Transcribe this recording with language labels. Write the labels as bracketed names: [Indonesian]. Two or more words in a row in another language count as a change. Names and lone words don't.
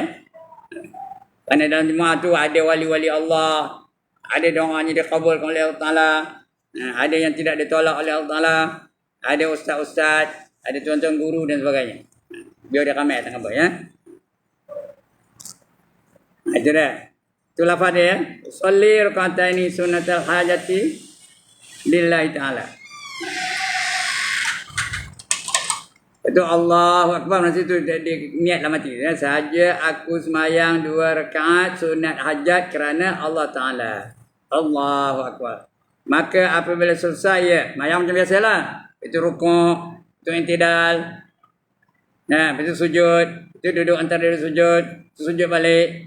[Malay] Kerana dalam jemaah tu ada wali-wali Allah, ada doanya dikabulkan oleh Allah Ta'ala, ada yang tidak ditolak oleh Allah Ta'ala, ada ustaz-ustaz, ada tuan-tuan guru dan sebagainya. Biar dia ramai tak apa ya. Itu dah. Itu lafaz dia ya. [Arabic] Sholli raka'ataini sunnatal hajati lillahi ta'ala. [Malay] Itu [Arabic] Allahu Akbar, [Malay] nanti tu dia niatlah mati ya. Sahaja aku semayang 2 rakaat sunat hajat kerana Allah Ta'ala. [Arabic] Allahu Akbar. [Malay] Maka apabila selesai ya, semayang macam biasalah. Itu rukuk, itu intidal. Nah, itu sujud, itu duduk antara duduk sujud, itu sujud balik.